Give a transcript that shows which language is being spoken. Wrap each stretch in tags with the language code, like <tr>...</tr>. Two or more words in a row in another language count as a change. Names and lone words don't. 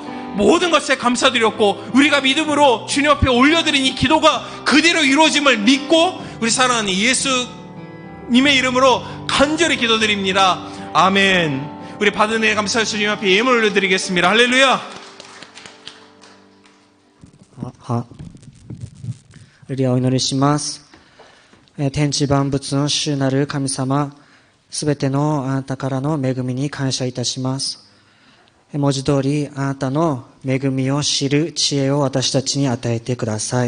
<ko>모든 것에 감사드렸고 우리가 믿음으로 주님 앞에 올려드린 이 기도가 그대로 이루어짐을 믿고 우리 사랑하는 예수님의 이름으로 간절히 기도드립니다. 아멘. 우리 받은 은혜 감사해서 주님 앞에 예물 올려드리겠습니다. 할렐루야.</ko> <ja>好。ではお祈りします。天地万物の主なる神様、すべてのあなたからの恵みに感謝いたします。文字通りあなたの恵みを知る知恵を私たちに与えてください。</ja>